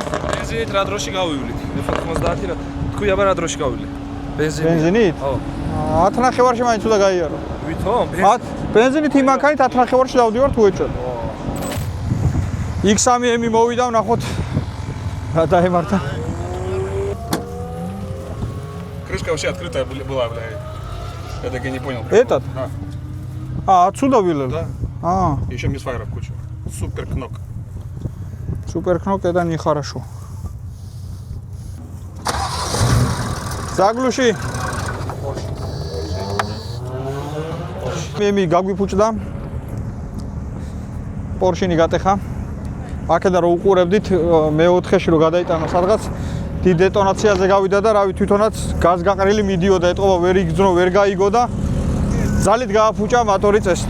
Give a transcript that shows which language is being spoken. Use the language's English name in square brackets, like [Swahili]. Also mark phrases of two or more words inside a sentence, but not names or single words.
[Georgian] ბენზინით რა დროში გავივლით? F90 რა. თქვი აბა რა დროში გავივლით? ბენზინით? ხო. 10 ნახევარში მაინც უნდა გაიარო. ვითომ? ბენზინით იმ მანქანით 10 ნახევარში დავდივართ უეჭვად. X3M მოვიდა, ნახოთ რა დაემართა. [Russian] Крышка вообще открытая была, блядь. Я так и не понял. Этот? Да. Отсюда вылил? Да. Еще мисфайров куча. Супер кнок. Суперкнок это нехорошо. Заглуши. [Georgian] მე გაგვიფუჭდა. პორშინი გატეხა. აქედან რო უყურებდით მე-4-ში რო გადაიტანა სადღაც დიდ დეტონაციაზე გავიდა და რავი თვითონაც გაზგაყრილი მიდიოდა, ეტყობა ვერ იგძნო, ვერ გაიგო და ძალით გააფუჭა მოტორი წესით.